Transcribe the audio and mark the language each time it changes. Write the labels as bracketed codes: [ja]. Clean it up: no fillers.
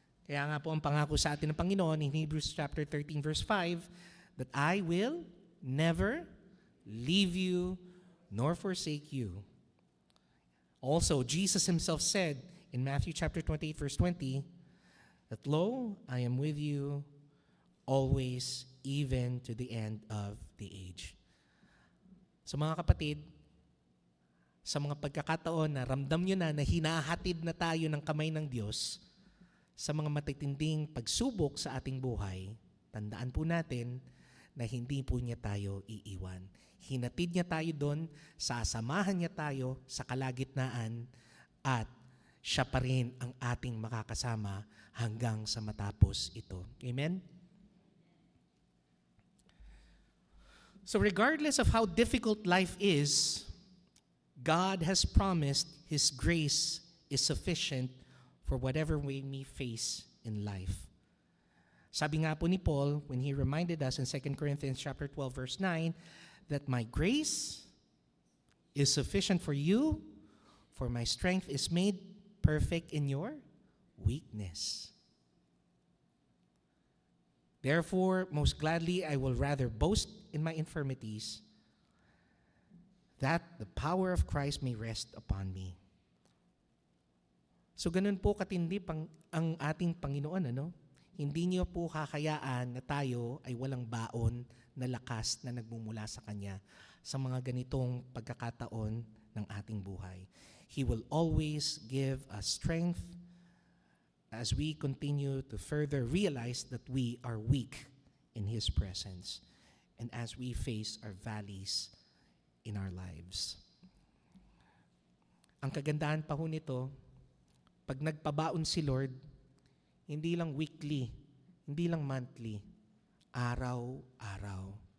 [tl] Kaya nga po ang pangako sa atin ng Panginoon [en] in Hebrews chapter 13 verse 5, that I will never leave you nor forsake you. Also, Jesus Himself said in Matthew chapter 28 verse 20, that lo, I am with you always, even to the end of the age. [tl] So mga kapatid, sa mga pagkakataon na ramdam nyo na hinahatid na tayo ng kamay ng Diyos sa mga matitinding pagsubok sa ating buhay, tandaan po natin na hindi po niya tayo iiwan. Hinatid niya tayo doon, sasamahan niya tayo sa kalagitnaan, at siya pa rin ang ating makakasama hanggang sa matapos ito. Amen? [en] So regardless of how difficult life is, God has promised His grace is sufficient for whatever we may face in life. [tl] Sabi nga po ni [en] Paul when he reminded us in 2 Corinthians chapter 12 verse 9 that my grace is sufficient for you, for my strength is made perfect in your weakness. Therefore, most gladly I will rather boast in my infirmities, that the power of Christ may rest upon me. [tl] So ganun po katindi ang ating Panginoon, ano? Hindi niyo po kakayaan na tayo ay walang baon na lakas na nagmumula sa Kanya sa mga ganitong pagkakataon ng ating buhay. [en] He will always give us strength as we continue to further realize that we are weak in His presence and as we face our valleys in our lives. [tl] Ang kagandahan pa ho nito, pag nagpabaon si Lord, hindi lang weekly, hindi lang monthly, araw-araw.